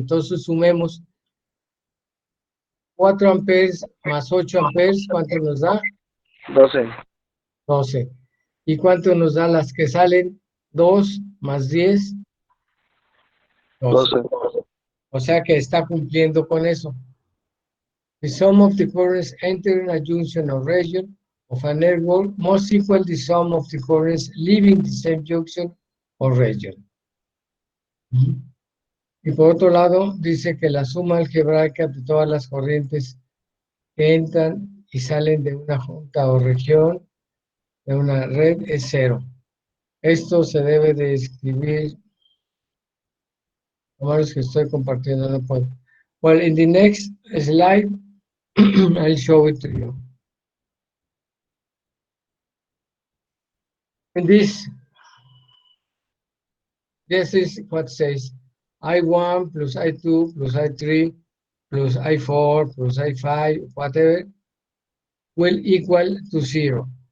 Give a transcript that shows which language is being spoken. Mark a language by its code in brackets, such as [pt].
[es] Entonces, sumemos 4 amperes más 8 amperes, ¿cuánto nos da? 12. 12. ¿Y cuánto nos da las que salen? 2 más 10. 12. O sea que está cumpliendo con eso. [en] The sum of the currents entering a junction or region of a network must equal the sum of the currents leaving the same junction or region. [es] Y por otro lado, dice que la suma algebraica de todas las corrientes que entran y salen de una junta o región de una red es 0. Esto se debe de escribir. Lo malo es que estoy compartiendo, no puedo. [en] Well, in the next slide, I'll show it to you. And this is what says I1 plus I2 plus I3 plus I4 plus I5, whatever, will equal to 0.